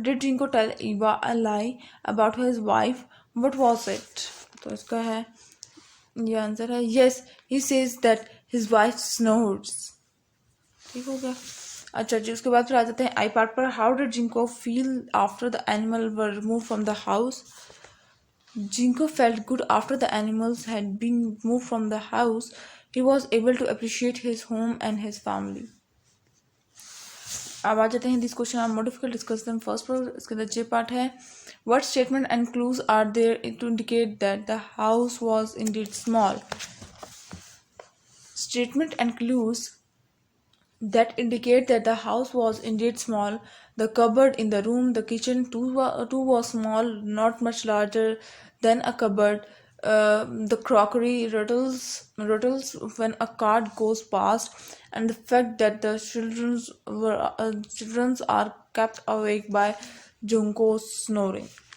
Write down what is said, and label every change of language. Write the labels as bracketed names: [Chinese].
[English] Did Jinko tell Eva a lie about his wife? What was it? [Urdu] تو اس کا ہے یہ آنسر ہے [English] yes, he says that his wife snores. [Urdu] ٹھیک ہو گیا. اچھا جی، اس کے بعد پھر آ جاتے ہیں [English] I part [Urdu] per. [English] How did Jinko feel after the animals were removed from the house? Jinko felt good after the animals had been moved from the house. He was able to appreciate his home and his family. [Urdu] اب آ جاتے ہیں [English] These question are more difficult discuss them first پر. [Urdu] اس کے اندر جے part ہے [English] What statement and clues are there to indicate that the house was indeed small. Statement and clues that indicate that the house was indeed small. The cupboard in the room, the kitchen, too was small, not much larger than a cupboard. The crockery rattles when a cart goes past, and the fact that the children are kept awake by Junko's snoring.